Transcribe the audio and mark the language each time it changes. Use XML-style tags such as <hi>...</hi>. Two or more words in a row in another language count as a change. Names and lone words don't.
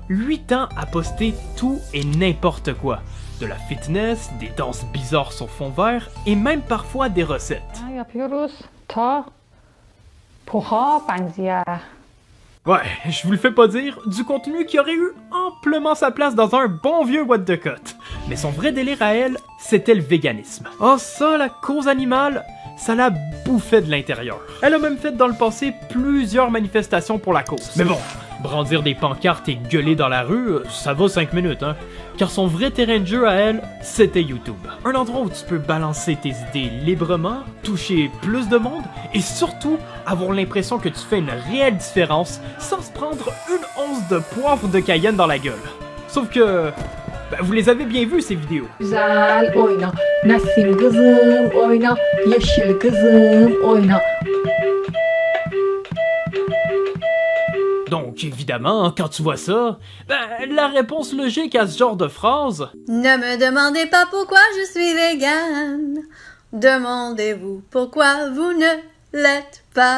<fr>8 ans à poster tout et n'importe quoi. De la fitness, des danses bizarres sur fond vert et même parfois des recettes. Ouais, je vous le fais pas dire, du contenu qui aurait eu amplement sa place dans un bon vieux what the cut. Mais son vrai délire à elle, c'était le véganisme. Oh ça, la cause animale, ça la bouffait de l'intérieur. Elle a même fait dans le passé plusieurs manifestations pour la cause. Mais bon, brandir des pancartes et gueuler dans la rue, ça va 5 minutes, hein. Car son vrai terrain de jeu à elle, c'était YouTube. Un endroit où tu peux balancer tes idées librement, toucher plus de monde et surtout avoir l'impression que tu fais une réelle différence sans se prendre une once de poivre de Cayenne dans la gueule. Sauf que... vous les avez bien vus ces vidéos.</fr> <tr>Güzel oyna, Nassim kızım oyna, yeşil kızım oyna.</tr> <fr>Donc, évidemment, quand tu vois ça, la réponse logique à ce genre de phrase... Ne me demandez pas pourquoi je suis végane. Demandez-vous pourquoi vous ne l'êtes pas.</fr>